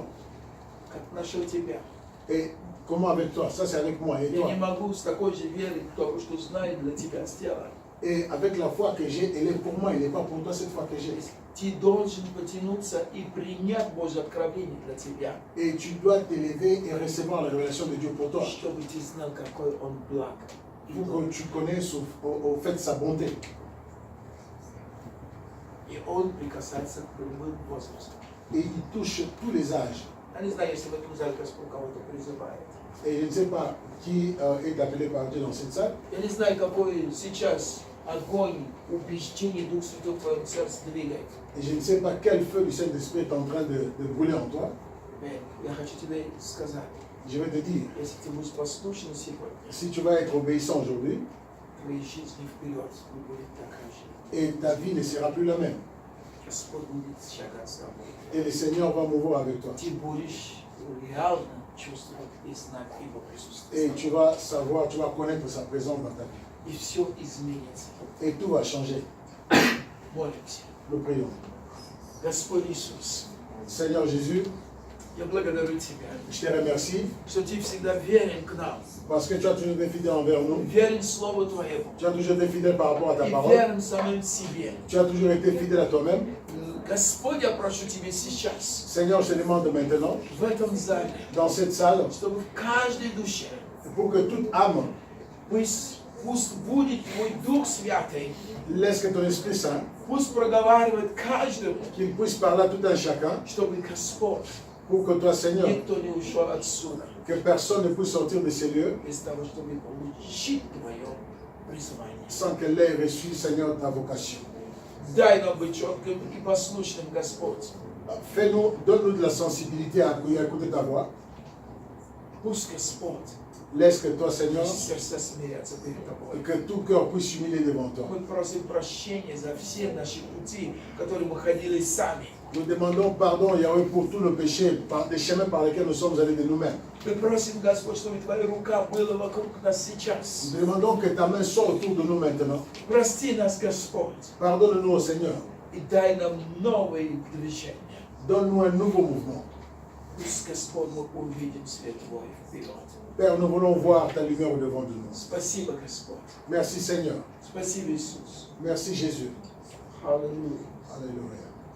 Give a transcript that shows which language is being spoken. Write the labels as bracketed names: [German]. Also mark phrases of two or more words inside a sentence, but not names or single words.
[Russian] как нашел тебя. [French] Et comment avec toi? Ça, c'est avec moi et [Russian] Я [French] toi. [Russian] не могу с такой же верой в то, что знаю, для тебя сделать. [French] Et avec la foi que j'ai, elle est pour moi, elle n'est pas pour toi cette foi que j'ai. [Russian] Ты должен потянуться и принять Божье откровение для тебя, [French] Et tu dois t'élever et recevoir la révélation de Dieu pour toi. [Russian] чтобы ты знал, какой Он благ. и [French] Pour [Russian] добр. [French] que tu connaisses au fait de sa bonté. [Russian] И Он прикасается к любым возрастам. [French] Et il touche tous les âges. [Russian] Я не знаю, если в этом зале Господь кого-то призывает. [French] Et je ne sais pas qui est appelé par Dieu dans cette salle. [Russian] Я не знаю, какой сейчас огонь убеждений Дух Святой в твоем сердце двигает. [French] Et je ne sais pas quel feu du Saint-Esprit est en train de brûler en toi. [Russian] Mais я хочу тебе сказать, [French] Je vais te dire, [Russian] если ты будешь послушен сегодня, [French] si tu vas être obéissant aujourd'hui, [Russian] твоей жизни вперед не будет такая же. [French] et ta vie ne sera plus la même. [Russian] Господь будет шагать с тобой. [French] Et le Seigneur va mouvoir avec toi. [Russian] Ты будешь реально чувствовать и знать Его присутствие. [French] Et tu vas savoir, tu vas connaître sa présence dans ta vie. [Russian] И все изменится. [French] Et tout va changer. [Russian] Молимся. [French] Nous prions. [Russian] Господь Иисус, [French] Seigneur Jésus, [Russian] я благодарю Тебя, [French] je te remercie [Russian] что Ты всегда верен к нам, [French] parce que tu as toujours été fidèle envers nous. [Russian] верен Слову Твоему [French] Tu as toujours été fidèle par rapport à ta [Russian] и [French] parole. [Russian] верен самим себе. [French] Tu as toujours été fidèle à toi-même. [Russian] Господь, я прошу Тебя сейчас, [French] Seigneur, je te demande maintenant, [Russian] в этом зале, [French] dans cette salle, [Russian] чтобы в каждой душе [French] pour que toute âme [Russian] пусть будет Твой Дух Святый, [French] laisse que ton Esprit Saint, [Russian] пусть проговаривает каждому, [French] qu'il puisse parler à tout un chacun, [Russian] чтобы Господь, [French] pour que toi, Seigneur, [Russian] никто не ушел отсюда, [French] que personne ne puisse sortir de ces lieux [Russian] без того, чтобы получить Твое призвание. [French] sans qu'elle ait reçu, Seigneur, ta vocation. [Russian] Дай нам быть четким и послушным, Господь. [French] Fais-nous, donne-nous de la sensibilité à écouter ta voix. [Russian] Пусть Господь, [French] Laisse que toi, Seigneur, [Russian] сердца смирятся перед [French] et [Russian] Тобой. [French] que tout cœur puisse s'humilier devant toi. [Russian] Мы просим прощения за все наши пути, которые мы ходили сами. [French] Nous demandons pardon, Yahweh, pour tous nos péchés, par des chemins par lesquels nous sommes allés de nous-mêmes. [Russian] Мы просим, Господь, чтобы Твоя рука была вокруг нас сейчас. [French] Nous demandons que ta main soit autour de nous maintenant. [Russian] Прости нас, Господь, [French] Pardonne-nous, au Seigneur. [Russian] и дай нам новые движения. [French] Donne-nous un nouveau mouvement. [Russian] Пусть, Господь, мы увидим свет Твой вперед. [French] Père, nous voulons voir ta lumière au-devant de nous. [Russian] Спасибо, Господь. [French] Merci, Seigneur. [Russian] Спасибо, Иисус. [French] Merci, Jésus. [Russian] Аллилуйя. [French] Alléluia.